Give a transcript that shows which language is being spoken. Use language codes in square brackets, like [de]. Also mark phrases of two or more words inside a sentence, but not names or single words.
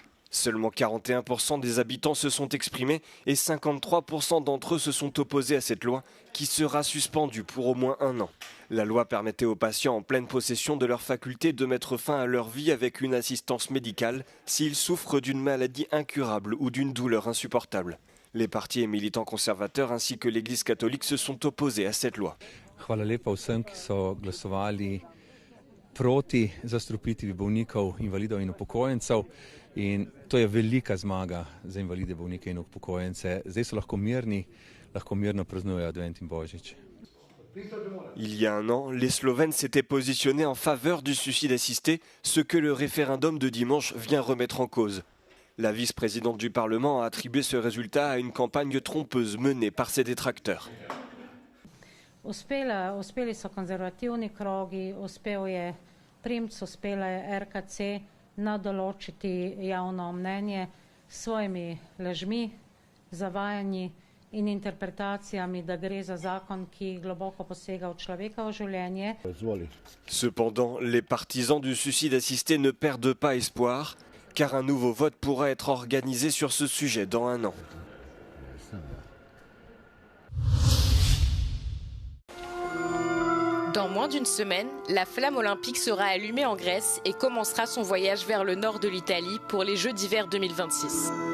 [fr] Seulement 41% des habitants se sont exprimés et 53% d'entre eux se sont opposés à cette loi qui sera suspendue pour au moins 1 an. La loi permettait aux patients en pleine possession de leur faculté de mettre fin à leur vie avec une assistance médicale s'ils souffrent d'une maladie incurable ou d'une douleur insupportable. Les partis et militants conservateurs ainsi que l'Église catholique se sont opposés à cette loi. [sl] Hvala lepa vsem, ki so glasovali proti zastrupitvi bolnikov, invalidov in upokojencev. In to je velika zmaga za invalide, bolnike in upokojence. Zdaj so lahko mirno praznujejo Advent in Božič. [fr] Il y a 1 an, les Slovènes s'étaient positionnés en faveur du suicide assisté, ce que le référendum de dimanche vient remettre en cause. La vice-présidente du Parlement a attribué ce résultat à une campagne trompeuse menée par ses détracteurs. [sl] Uspeli so konzervativni krogi, uspel je Primc, uspela je RKC nadoločiti javno mnenje s svojimi lažmi, zavajanji in interpretacijami, da gre za zakon, ki globoko posega v človekovo življenje. [fr] Cependant, les partisans du suicide assisté ne perdent pas espoir, car un nouveau vote pourra être organisé sur ce sujet dans 1 an. Dans moins d'une semaine, la flamme olympique sera allumée en Grèce et commencera son voyage vers le nord de l'Italie pour les Jeux d'hiver 2026.